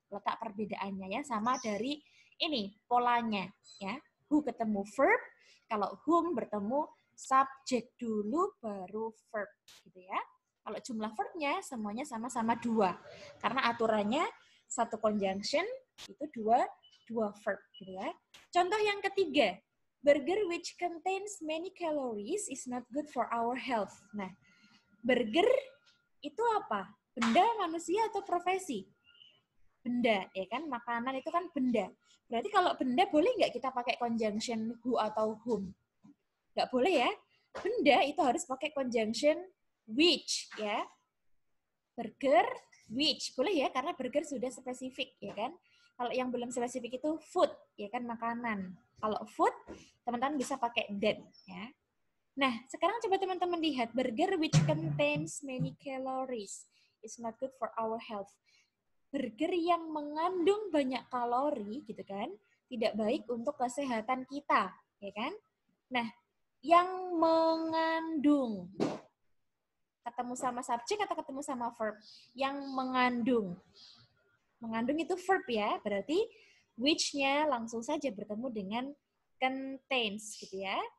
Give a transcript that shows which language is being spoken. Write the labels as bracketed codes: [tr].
[id] Letak perbedaannya ya, sama dari ini polanya ya. Who ketemu verb, kalau whom bertemu subjek dulu baru verb, gitu ya. Kalau jumlah verbnya semuanya sama-sama dua, karena aturannya satu conjunction itu dua verb, gitu ya. Contoh yang ketiga, [en] burger which contains many calories is not good for our health. [id] Nah, burger itu apa? Benda, manusia, atau profesi? Benda, ya kan? Makanan itu kan benda. Berarti kalau benda boleh nggak kita pakai conjunction who atau whom? Nggak boleh ya. Benda itu harus pakai conjunction which, ya. Burger, which. Boleh ya, karena burger sudah spesifik, ya kan? Kalau yang belum spesifik itu food, ya kan, makanan. Kalau food, teman-teman bisa pakai that, ya. Nah, sekarang coba teman-teman lihat, [en] burger which contains many calories is not good for our health. [id] Burger yang mengandung banyak kalori, gitu kan, tidak baik untuk kesehatan kita, ya kan? Nah, yang mengandung, ketemu sama subjek atau ketemu sama verb? Yang mengandung. Mengandung itu verb ya, berarti which-nya langsung saja bertemu dengan contains, gitu ya.